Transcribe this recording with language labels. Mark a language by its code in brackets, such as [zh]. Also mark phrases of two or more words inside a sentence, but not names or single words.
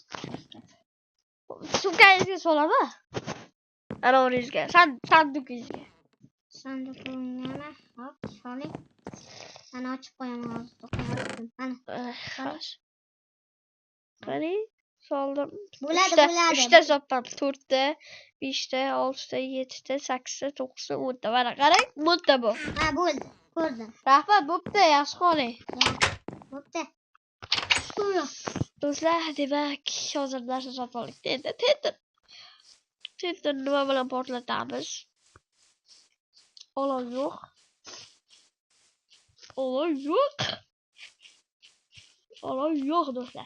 [uz] Sumkangizga solaman. Ana o'ringizga, sandugingizga. Sanduqimni hop, soling. Ana ochib qo'yaman hozir. Ana. Xo'sh. Qani? soldim. Bo'ladi. 3ta sopam. 4ta, 5ta, 6ta, 7ta, 8ta, 9ta, 10ta. Mana qarang, 10ta bu. Ha, bo'ldi. Ko'rdim. Rahmat, bo'pti, yaxshi qoling. Bo'pti. Do'stlar, demak, hozir narsa sotib oldik. Endi Tender nima bilan portlatamiz? Olov yo'q. Olov yo'q do'stlar.